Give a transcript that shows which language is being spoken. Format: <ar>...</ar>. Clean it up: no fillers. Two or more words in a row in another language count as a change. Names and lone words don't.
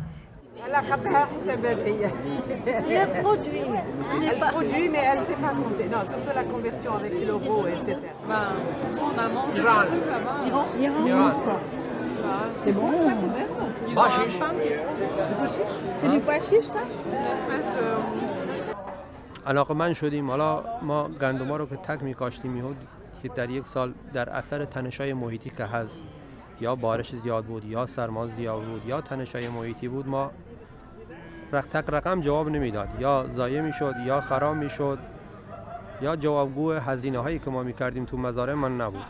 <fr>Le produit. Elle produit, mais elle ne sait pas compter. Non, surtout la conversion avec l'euro, etc. On a mangé Iran. C'est bon. Bahşiş. C'est du pois chiche ça</fr> <fa>علاقه‌مند شدیم. حالا ما گندما رو که تک می‌کاشتیم که در یک سال در اثر تنش‌های محیطی که هست یا بارش زیاد بود یا سرما زیاد بود یا تنش‌های محیطی بود ما تک رقم جواب نمیداد، یا ضایع میشد یا خراب میشد یا جوابگو هزینه‌هایی که ما می‌کردیم تو مزارع من نبود.</fa>